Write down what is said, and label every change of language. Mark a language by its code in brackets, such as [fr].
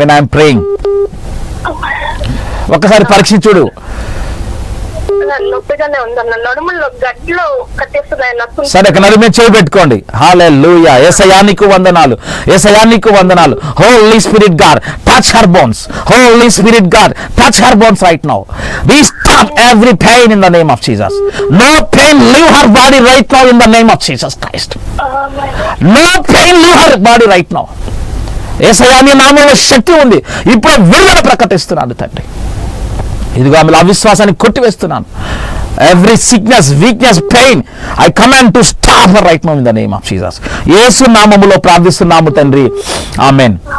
[en] When I'm praying, ఒకసారి పరీక్షించుడు. [te] నొప్పిగానే ఉందన్న, నడుములో గడ్డలో కట్టేస్తున్నాయి. సరే, నడుమే చేయి పెట్టుకోండి. హల్లెలూయా. యేసయ్యానికి వందనాలు, యేసయ్యానికి వందనాలు. [en] Holy spirit God touch her bones. Holy spirit God touch her bones right now. We stop every pain in the name of Jesus. No pain leave her body right now in the name of Jesus Christ. No pain leave her body right now. [te] యేసయ్యాని నామములో శక్తి ఉంది. ఇప్పుడు విడుదల ప్రకటిస్తున్నాను తండ్రి. ఇదిగో ఆమె అవిశ్వాసాన్ని కొట్టివేస్తున్నాను. [en] Every sickness, weakness, pain I command to stop right now in the name of Jesus. Yesu నామములో ప్రార్థిస్తున్నాము తండ్రి. ఆమేన్,